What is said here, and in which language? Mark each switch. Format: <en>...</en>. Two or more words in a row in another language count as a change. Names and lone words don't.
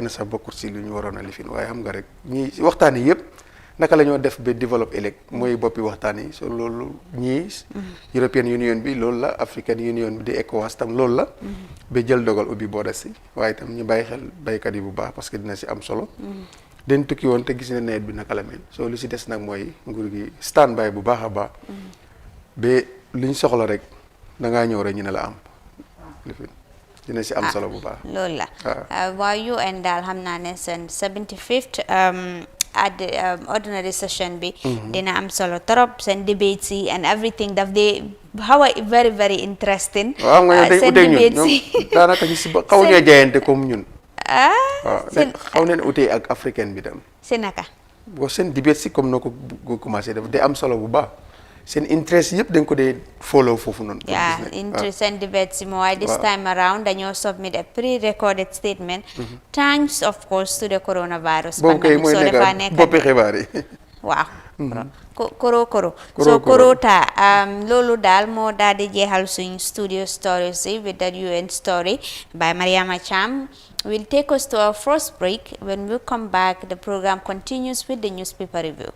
<wo>na sax bokkul si lu ñu waroon a lifin waaye xam nga rek ñii waxtaan yi yëpp naka la ñoo def ba développe ëllëg mooy boppi waxtaan yi so loolu ñii European Union bi loolu la African Union bi di ECOWAS tam loolu la ba jël dogal ubbi booda si waaye tam ñu bàyyi xel baykat yi bu baax parce que dina si am solo den tukki woon te gis ne nawet bi naka la mel so lu si des nag mooy nguur gi</wo> <en>stand by</en> <wo>bu baax a baax ba liñ soxla rek da ngaa ñëw rek ñu ne la am lifin dina si am solo bu baax loolu la waaw UN daal xam naa ne seen</wo> <en>75th at the ordinary session</en> <wo>bi dina am solo trop seen debates yi</wo> <en>and everything</en> <wo>daf dee</wo> <en>how very very interesting</en> <wo>waaw nga seen debates yi daanaka ñu si xaw ñoo jayante comme ñun waaw seen xaw neen utee ak africaine bi tam si naka boo seen debate si comme noo ko commencé def day am solo bu baax seen interest yëpp dañ ko dee follow foofu noonu</wo> <en>interest and debates</en> <wo>yi waaye</wo> <en>this time around dañoo submit a pre-recorded statement thanks of course to the coronavirus</en> <wo>boobu kay mooy dafa nekk boppi xibaar yi waaw koro ta loolu daal moo daal di jeexal suñ</wo> <en>studio stories yi with that UN story by Mariama Cham will take us to our first break. When we come back, the program continues with the newspaper review.</en>